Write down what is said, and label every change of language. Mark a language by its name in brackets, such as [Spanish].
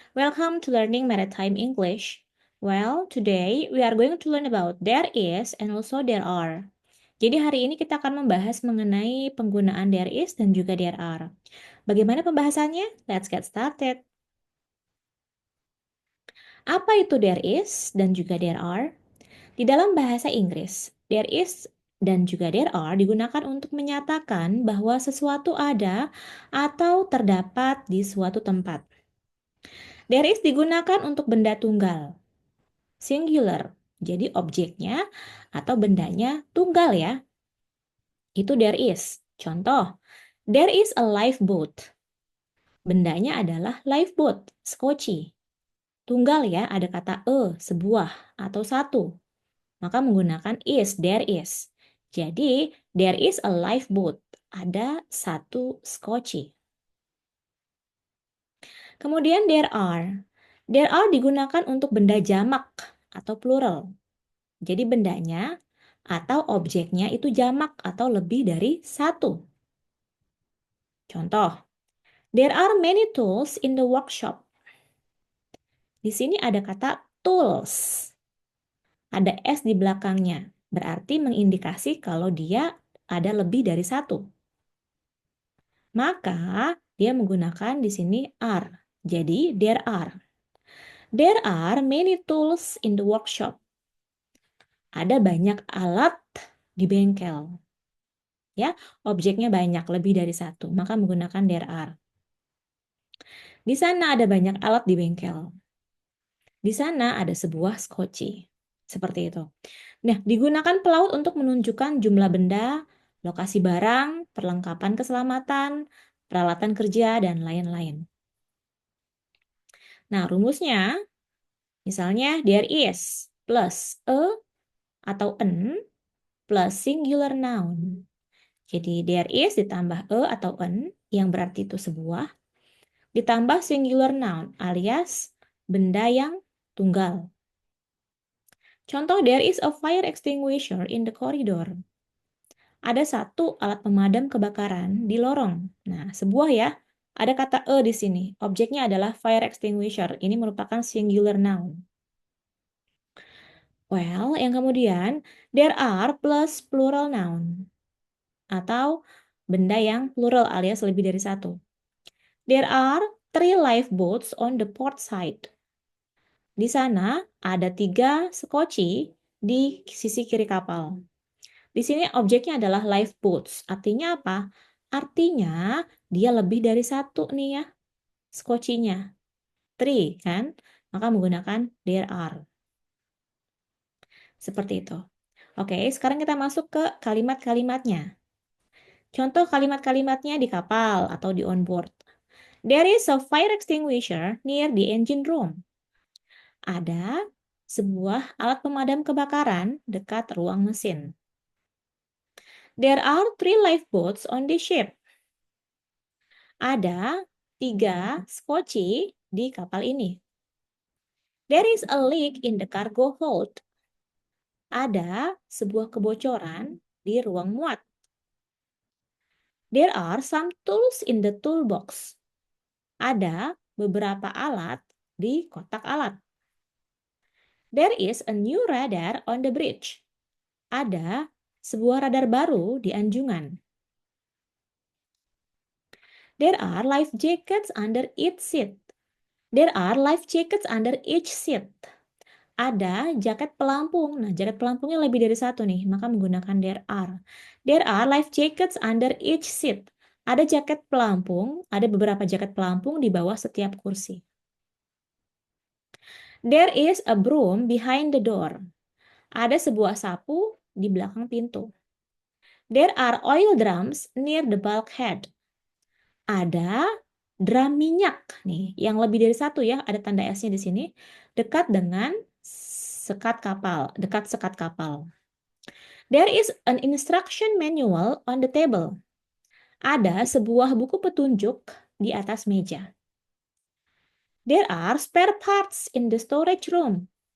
[English] Welcome to Learning Maritime English. Well, today we are going to learn about there is and also there are. [Indonesian] Jadi hari ini kita akan membahas mengenai penggunaan there is dan juga there are. Bagaimana pembahasannya? Let's get started. Apa itu there is dan juga there are? Di dalam bahasa Inggris, there is dan juga there are digunakan untuk menyatakan bahwa sesuatu ada atau terdapat di suatu tempat. There is digunakan untuk benda tunggal, singular. Jadi objeknya atau bendanya tunggal ya. Itu there is. [English] Contoh, there is a lifeboat. [Indonesian] Bendanya adalah lifeboat, skoci. Tunggal ya, ada kata sebuah atau satu. Maka menggunakan is, there is. [English] Jadi, there is a lifeboat. [Indonesian] Ada satu skoci. Kemudian there are. There are digunakan untuk benda jamak atau plural. Jadi bendanya atau objeknya itu jamak atau lebih dari satu. [English] Contoh, there are many tools in the workshop. [Indonesian] Di sini ada kata tools. Ada S di belakangnya. Berarti mengindikasi kalau dia ada lebih dari satu. Maka dia menggunakan di sini are. [English] Jadi there are. There are many tools in the workshop. [Indonesian] Ada banyak alat di bengkel. Ya, objeknya banyak, lebih dari satu. Maka menggunakan there are. Di sana ada banyak alat di bengkel. Di sana ada sebuah skoci. Seperti itu. Nah, digunakan pelaut untuk menunjukkan jumlah benda, lokasi barang, perlengkapan keselamatan, peralatan kerja, dan lain-lain. [English] Nah, rumusnya, misalnya there is plus a atau an plus singular noun. [Indonesian] Jadi there is ditambah a atau an yang berarti itu sebuah, ditambah singular noun alias benda yang tunggal. [English] Contoh, there is a fire extinguisher in the corridor. [Indonesian] Ada satu alat pemadam kebakaran di lorong. Nah, sebuah ya. Ada kata di sini. Objeknya adalah fire extinguisher. Ini merupakan singular noun. [English] Well, yang kemudian, there are plus plural noun. [Indonesian] Atau benda yang plural alias lebih dari satu. [English] There are 3 lifeboats on the port side. [Indonesian] Di sana ada 3 skoci di sisi kiri kapal. Di sini objeknya adalah lifeboats. Artinya apa? Artinya dia lebih dari satu nih ya, skocinya. 3 kan? Maka menggunakan there are. Seperti itu. Oke, sekarang kita masuk ke kalimat-kalimatnya. Contoh kalimat-kalimatnya di kapal atau di on board. [English] There is a fire extinguisher near the engine room. [Indonesian] Ada sebuah alat pemadam kebakaran dekat ruang mesin. [English] There are 3 lifeboats on the ship. Ada 3 skoci di kapal ini. There is a leak in the cargo hold. Ada sebuah kebocoran di ruang muat. There are some tools in the toolbox. Ada beberapa alat di kotak alat. There is a new radar on the bridge. Ada sebuah radar baru di anjungan. There are life jackets under each seat. There are life jackets under each seat. [Indonesian] Ada jaket pelampung. Nah, jaket pelampungnya lebih dari satu nih, maka menggunakan there are. There are life jackets under each seat. Ada jaket pelampung, ada beberapa jaket pelampung di bawah setiap kursi. [English] There is a broom behind the door. Ada sebuah sapu di belakang pintu. There are oil drums near the bulkhead. [Indonesian] Ada drum minyak nih, yang lebih dari satu ya, ada tanda S-nya di sini, dekat dengan sekat kapal, dekat sekat kapal. [English] There is an instruction manual on the table. Ada sebuah buku petunjuk di atas meja. There are spare parts in the storage room.